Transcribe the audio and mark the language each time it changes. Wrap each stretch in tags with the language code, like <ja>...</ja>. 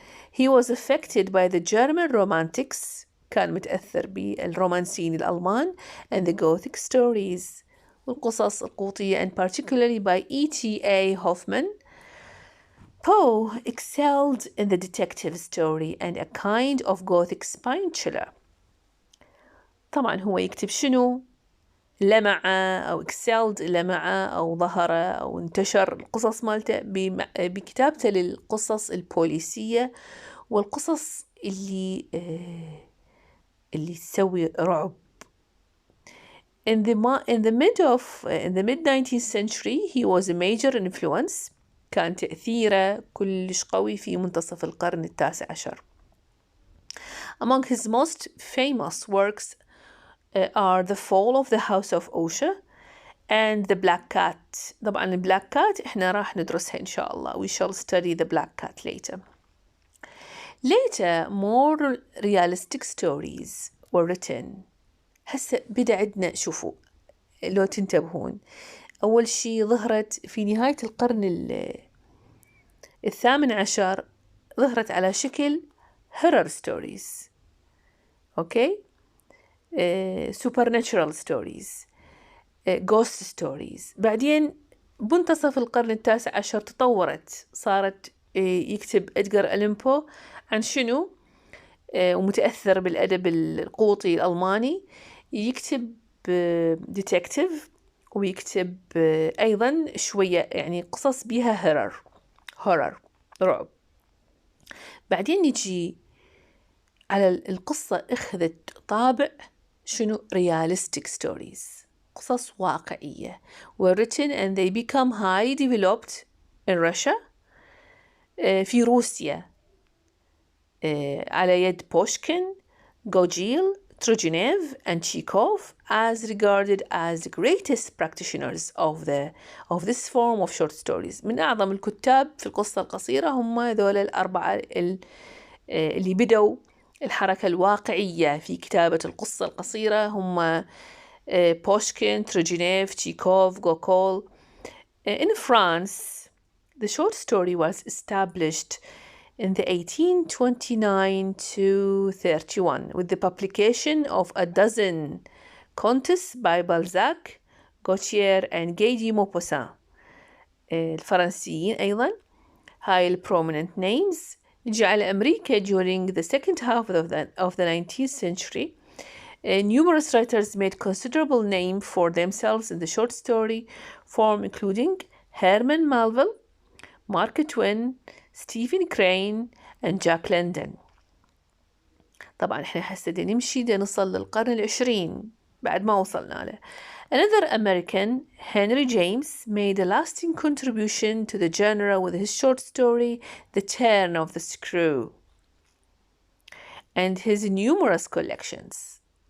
<en>He was affected by the German romantics,</en> <ar>كان متأثر بالرومانسيين الألمان,</ar> <en>and the Gothic stories,</en> <ar>والقصص القوطية,</ar> <en>and particularly by E.T.A. Hoffman. Poe excelled in the detective story and a kind of Gothic spine chiller.</en> <ar>طبعا هو يكتب شنو؟ لمع أو excelled, لمع أو ظهر أو انتشر القصص مالته بكتابته للقصص البوليسية والقصص اللي تسوي رعب.</ar> <en>In the mid-19th century he was a major influence.</en> <ar>كان تأثيره كلش قوي في منتصف القرن التاسع عشر.</ar> <en>Among his most famous works are The Fall of the House of Usher and The Black Cat.</en> <ar>طبعا The Black Cat احنا راح ندرسها إن شاء الله.</ar> <en>We shall study The Black Cat later. Later, more realistic stories were written.</en> <ar>هسه بدأ عندنا, شوفوا لو تنتبهون, أول شي ظهرت في نهاية القرن الثامن عشر, ظهرت على شكل</ar> <en>horror stories,</en> <ar>أوكي,</ar> <en>supernatural stories, ghost stories.</en> <ar>بعدين بمنتصف القرن التاسع عشر تطورت, صارت يكتب إدغار ألان بو عن شنو, ومتأثر بالأدب القوطي الألماني, يكتب ديتكتيف ويكتب أيضا شوية يعني قصص بيها هورر رعب. بعدين نجي على القصة أخذت طابع شنو</ar> <en>realistic stories,</en> <ar>قصص واقعية,</ar> <en>were written and they become highly developed in Russia,</en> <ar>في روسيا على يد بوشكين,</ar> <en>Gogol, Turgenev and Chekhov as regarded as the greatest practitioners of this form of short stories.</en> <ar>من أعظم الكتاب في القصة القصيرة هم ذول الأربعة اللي بدوا الحركة الواقعية في كتابة القصة القصيرة هم Pushkin, Turgenev, Chekhov, Gogol.</ar> <en>In France, the short story was established in the 1829 to 31 with the publication of a dozen contes by Balzac, Gautier and Guy de Maupassant.</en> <ar>الفرنسيين أيضا هاي</ar> <en>prominent names</en> <ar>جعل أمريكا</ar> <en>during the second half of the 19th century. Numerous writers made considerable name for themselves in the short story form, including Herman Melville, Mark Twain, Stephen Crane, and Jack London.</en> <ar>طبعا احنا هسه نمشي نوصل للقرن العشرين بعد ما وصلنا له.</ar> <en>Another American, Henry James, made a lasting contribution to the genre with his short story, The Turn of the Screw, and his numerous collections.</en>